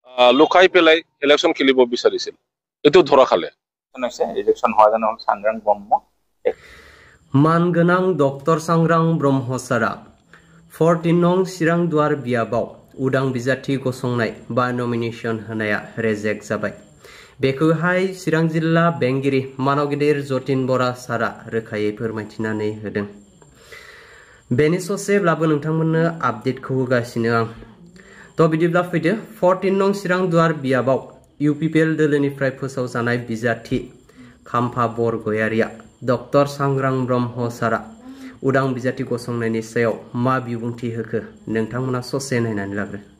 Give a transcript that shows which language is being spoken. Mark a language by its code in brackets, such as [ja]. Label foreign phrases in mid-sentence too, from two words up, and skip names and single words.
[as] লুকাই পেলাই ইলেকশ্যন খেলিব বিচাৰিছিল এইটো ধৰা খালে ৰিজেকশ্যন হোৱা জানো সাংগ্ৰাম ব্ৰহ্ম [brx] মানগোনাं ডক্टर सांग्रां ब्रह्म सारा 14 नं चिरांदुवार बियाबाव उदां बिजाथि गसंनाय बा नमिनेशन होनाया रेजेक्ट जाबाय बेखौहाय चिरां जिल्ला बेंगिरि मानगिदिर जतिन बरा सारा रोखायै फोरमायथिनानै होदों बेनि ससेब्लाबो नोंथांमोननो आपडेटखौ होगासिनो आं तो बिदिब्ला फैदो 14 नं चिरांदुवार बियाबाव UPPL दोलोनिफ्राय फोसावजानाय बिजाथि खाम्फा बरगयारिया डक्टर सांग्रां ब्रह्म सारा उदां बिजाथि गसंनायनि सायाव मा बिबुंथि होखो नोंथांमोना ससे नायनानै लाग्रो